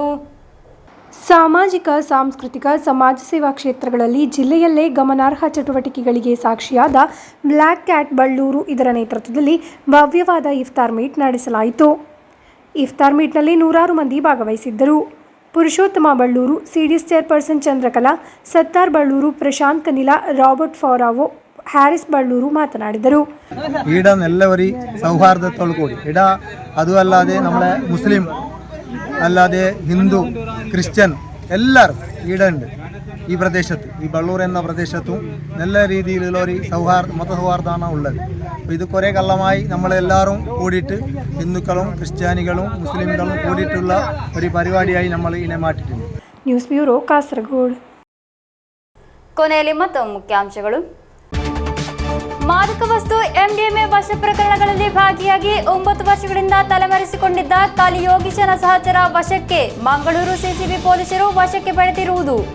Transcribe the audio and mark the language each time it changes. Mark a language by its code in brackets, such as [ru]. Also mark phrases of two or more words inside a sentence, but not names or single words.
[kn] ಸಾಮಾಜಿಕ, ಸಾಂಸ್ಕೃತಿಕ, ಸಮಾಜ ಸೇವಾ ಕ್ಷೇತ್ರಗಳಲ್ಲಿ ಜಿಲ್ಲೆಯಲ್ಲೇ ಗಮನಾರ್ಹ ಚಟುವಟಿಕೆಗಳಿಗೆ ಸಾಕ್ಷಿಯಾದ ಬ್ಲಾಕ್ ಕ್ಯಾಟ್ ಬಳ್ಳೂರು ಇದರ ನೇತೃತ್ವದಲ್ಲಿ ಭವ್ಯವಾದ ಇಫ್ತಾರ್ ಮೀಟ್ ನಡೆಸಲಾಯಿತು. ಇಫ್ತಾರ್ ಮೀಟ್ನಲ್ಲಿ 100 ಮಂದಿ ಭಾಗವಹಿಸಿದ್ದರು. ಪುರುಷೋತ್ತಮ ಬಳ್ಳೂರು, ಸಿಡಿಎಸ್ ಚೇರ್ಪರ್ಸನ್ ಚಂದ್ರಕಲಾ, ಸತ್ತಾರ್ ಬಳ್ಳೂರು, ಪ್ರಶಾಂತ್ ಕನಿಲಾ, ರಾಬರ್ಟ್ ಫಾರಾವೋ, ಹ್ಯಾರಿಸ್ ಬಳ್ಳೂರು ಮಾತನಾಡಿದರು. [ml] ഈടന്നെല്ലാവരും സൗഹാർദ്ദത്തോടു കൂടി അതും അല്ലാതെ നമ്മളെ മുസ്ലിം അല്ലാതെ ഹിന്ദു ക്രിസ്ത്യൻ എല്ലാവരും ഈടുണ്ട്. ഈ പ്രദേശത്ത്, ഈ ബള്ളൂർ എന്ന പ്രദേശത്തും നല്ല രീതിയിലുള്ള ഒരു മതസൗഹാർദ്ദമാണ് ഉള്ളത്. അപ്പോൾ ഇത് കുറേ കാലമായി നമ്മളെല്ലാവരും കൂടിയിട്ട് ഹിന്ദുക്കളും ക്രിസ്ത്യാനികളും മുസ്ലിംകളും കൂടിയിട്ടുള്ള ഒരു പരിപാടിയായി നമ്മൾ ഇതിനെ മാറ്റിയിട്ടുണ്ട്. [en] news bureau, [kn] ಕಾಸರಗೋಡು. ಕೊನೆಯಲ್ಲಿ ಮತ್ತೊಮ್ಮೆ ಮುಖ್ಯಾಂಶಗಳು. ಮಾದಕ ವಸ್ತು ಎಂಡಿಎಂಎ ವಶ ಪ್ರಕರಣಗಳಲ್ಲಿ ಭಾಗಿಯಾಗಿ 9 ವರ್ಷಗಳಿಂದ ತಲೆಮರೆಸಿಕೊಂಡಿದ್ದ ಕಲಿ ಯೋಗೀಶನ ಸಹಚರ ವಶಕ್ಕೆ, ಮಂಗಳೂರು ಸಿಸಿಬಿ ಪೊಲೀಸರು ವಶಕ್ಕೆ ಪಡೆದಿರುವುದು.